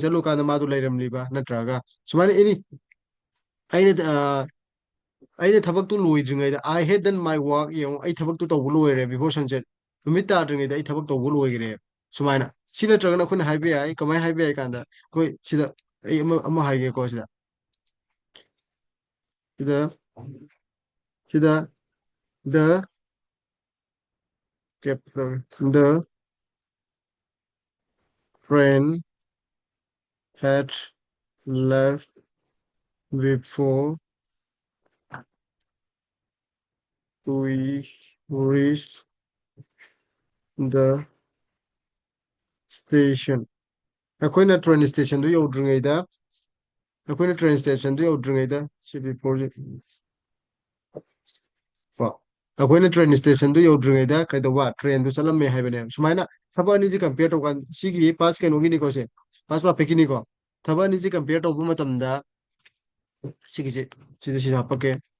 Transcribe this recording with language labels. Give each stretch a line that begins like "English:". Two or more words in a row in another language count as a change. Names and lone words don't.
Manipuri: ꯆꯠꯂꯨꯀꯥꯟꯗ ꯃꯥꯗꯣ ꯂꯩꯔꯝꯂꯤꯕ ꯅꯠꯇ꯭ꯔꯒ ꯁꯨꯃꯥꯏꯅ ꯑꯦꯅꯤ ꯑꯩꯅ ꯑꯩꯅ ꯊꯕꯛꯇꯨ ꯂꯣꯏꯗ꯭ꯔꯤꯉꯩꯗ
English: I had done my work
Manipuri: ꯌꯦꯡꯉꯨ ꯑꯩ ꯊꯕꯛꯇꯨ ꯇꯧꯕ ꯂꯣꯏꯔꯦ
English: before sunset
Manipuri: ꯅꯨꯃꯤꯠ ꯇꯥꯗ꯭ꯔꯤꯉꯩꯗ ꯑꯩ ꯊꯕꯛ ꯇꯧꯕ ꯂꯣꯏꯈ꯭ꯔꯦ ꯁꯨꯃꯥꯏꯅ ꯁꯤ ꯅꯠꯇ꯭ꯔꯒꯅ ꯑꯩꯈꯣꯏꯅ ꯍꯥꯏꯕ ꯌꯥꯏ ꯀꯃꯥꯏꯅ ꯍꯥꯏꯕ ꯌꯥꯏ ꯀꯥꯟꯗ ꯑꯩꯈꯣꯏ ꯁꯤꯗ ꯑꯩ ꯑꯃ ꯍꯥꯏꯒꯦꯀꯣ ꯁꯤꯗ ꯁꯤꯗ
English: the the train had left before we reached the station
Manipuri: ꯑꯩꯈꯣꯏꯅ
English: train stationdu
Manipuri: ꯌꯧꯗ꯭ꯔꯤꯉꯩꯗ ꯑꯩꯈꯣꯏꯅ
English: train stationdu
Manipuri: ꯌꯧꯗ꯭ꯔꯤꯉꯩꯗ ꯁꯤ ꯕꯤꯐꯣꯔ ꯀꯣ ꯑꯩꯈꯣꯏꯅ
English: train stationdu
Manipuri: ꯌꯧꯗ꯭ꯔꯤꯉꯩꯗ ꯀꯩꯗꯧꯕ ꯇ꯭ꯔꯦꯟꯗꯨ ꯆꯠꯂꯝꯃꯦ ꯍꯥꯏꯕꯅꯦꯕ ꯁꯨꯃꯥꯏꯅ ꯊꯕꯛ ꯑꯅꯤꯁꯤ ꯀꯝꯄꯦꯌꯔ ꯇꯧꯀꯥꯟ ꯁꯤꯒꯤ ꯄꯥꯁ ꯀꯩꯅꯣꯒꯤꯅꯤꯀꯣ ꯁꯦ
English: past perfectkiniko
Manipuri: ꯊꯕꯛ ꯑꯅꯤꯁꯤ ꯀꯝꯄꯦꯌꯔ ꯇꯧꯕ ꯃꯇꯝꯗ ꯁꯤꯒꯤꯁꯦ ꯁꯤꯗ ꯍꯥꯞꯄꯛꯀꯦ